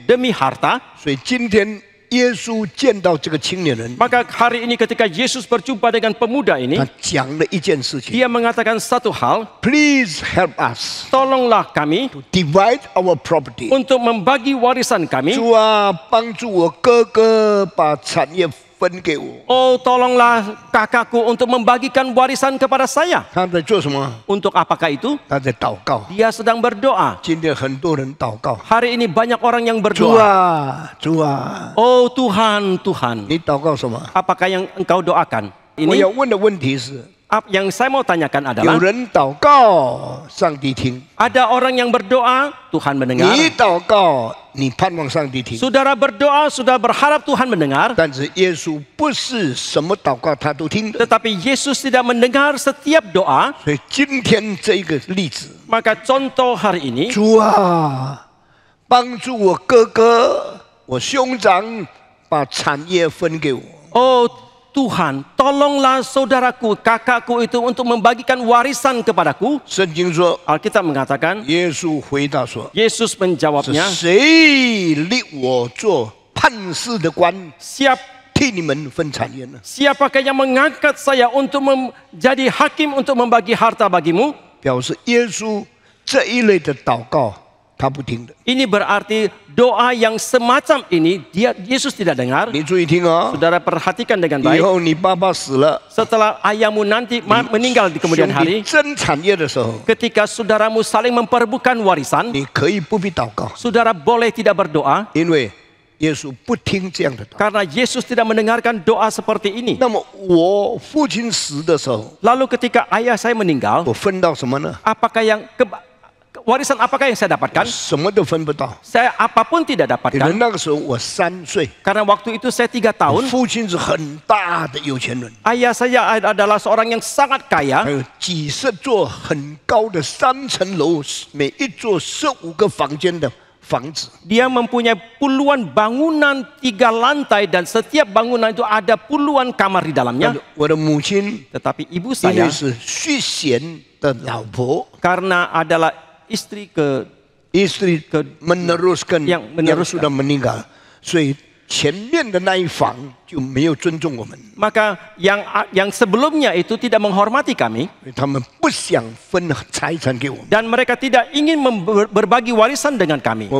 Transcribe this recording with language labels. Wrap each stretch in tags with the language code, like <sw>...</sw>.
<id>demi harta.</id> <zh>所以今天耶稣见到这个青年人，</zh> <id>Maka hari ini ketika Yesus berjumpa dengan pemuda ini,</id> <zh>他讲了一件事情</zh> <id>dia mengatakan satu hal,</id> <en>：Please help us</en> <id>tolonglah kami</id> <en>to divide our property。</en> <id>untuk membagi warisan kami.</id> <zh>主啊，帮助我哥哥把产业分给我。</zh> <id>Oh, tolonglah kakakku untuk membagikan warisan kepada saya.</id> <zh>他在做什么？</zh> <id>Untuk apakah itu?</id> <zh>他在祷告。</zh> <id>Dia sedang berdoa.</id> <zh>今天很多人祷告，</zh> <id>Hari ini banyak orang yang</id> <zh>主</zh> <id>berdoa.</id> <zh>啊，主啊，</zh> <id>Oh Tuhan, Tuhan,</id> <zh>你祷告什么？</zh> <id>apakah yang engkau doakan?</id> <zh>我要</zh> <id>Ini</id> <zh>问的问题是：</zh> <id>yang saya mau tanyakan</id> <zh>有</zh> <id>adalah,</id> <zh>人祷告，上帝听；</zh> <id>ada orang yang berdoa, Tuhan mendengar.</id> <zh>你祷告，你盼望上帝听。</zh> <id>Saudara berdoa, sudah berharap Tuhan mendengar.</id> <zh>但是耶稣不是什么祷告他都听的，</zh> <id>Tetapi Yesus tidak mendengar setiap doa.</id> <zh>所以今天这一个例子，</zh> <id>Maka contoh hari ini,</id> <zh>主啊，帮助我哥哥、我兄长把产业分给我。</zh> <id>oh Tuhan, tolonglah saudaraku, kakakku itu untuk membagikan warisan kepadaku.</id> <zh>圣经说，</zh> <id>Alkitab mengatakan,</id> <zh>耶稣回答说</zh> <id>Yesus</id> <zh>是</zh> <id>menjawabnya,</id> <zh>谁立我做判事的官， 替你们分产业呢？</zh> <id>siapakah yang mengangkat saya untuk menjadi hakim untuk membagi harta bagimu?</id> <zh>表示耶稣这一类的祷告他不听的。</zh> <id>Ini berarti doa yang semacam ini Yesus tidak dengar.</id> <zh>你注意听哦，</zh> <id>Saudara perhatikan dengan</id> <zh>以</zh> <id>baik.</id> <zh>后你爸爸死了，</zh> <id>Setelah ayahmu nanti meninggal di kemudian</id> <zh>兄弟</zh> <id>hari,</id> <zh>争产业的时候，</zh> <id>ketika saudaramu saling memperebutkan warisan,</id> <zh>你可以不必祷告，</zh> <id>saudara boleh tidak berdoa</id> <zh>因为耶稣不听这样的祷告。</zh> <id>karena Yesus tidak mendengarkan doa seperti ini.</id> <zh>那么我父亲死的时候，</zh> <id>Lalu ketika ayah saya meninggal,</id> <zh>我分到什么呢？</zh> <id>apakah yang warisan apakah yang saya dapatkan?</id> <zh>什么都分不到，</zh> <id>Saya apapun tidak</id> <zh>因为</zh> <id>dapatkan</id> <zh>那个时候我3岁，</zh> <id>karena waktu itu saya 3</id> <zh>我</zh> <id>tahun.</id> <zh>父亲是很大的有钱人，</zh> <id>Ayah saya adalah seorang yang sangat</id> <zh>还</zh> <id>kaya.</id> <zh>有几十座很高的3层楼，每一座15个房间的房子。</zh> <id>Dia mempunyai puluhan bangunan 3 lantai dan setiap bangunan itu ada puluhan kamar di dalamnya.</id> <zh>我的母亲</zh> <id>Tetapi ibu</id> <zh>因为</zh> <id>saya</id> <zh>是续弦的老婆，</zh> <id>karena adalah istri istri meneruskan yang yang sudah meninggal，</id> <zh>所以前面的那一房就没有尊重我们，</zh> <id>maka yang sebelumnya itu tidak menghormati kami</id> <zh>因为他们不想分财产给我们。</zh> <id>dan mereka tidak ingin berbagi warisan dengan kami.</id>